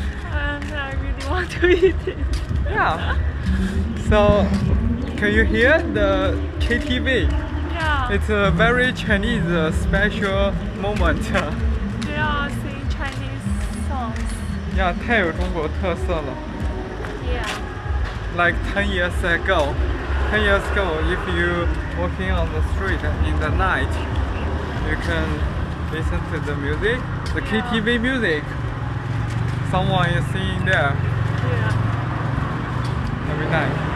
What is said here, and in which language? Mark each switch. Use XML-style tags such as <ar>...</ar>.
<en>And I really want to eat it. Yeah. So, can you hear the KTV? Yeah. It's a very Chinese special moment. They all sing Chinese songs.</en> <zh>Yeah, 太有中国特色了。</zh> <en>Yeah. Like 10 years ago. 10 years ago, if you walking on the street in the night, you can listen to the music, the KTV music. Someone is singing there Yeah. every night.</en>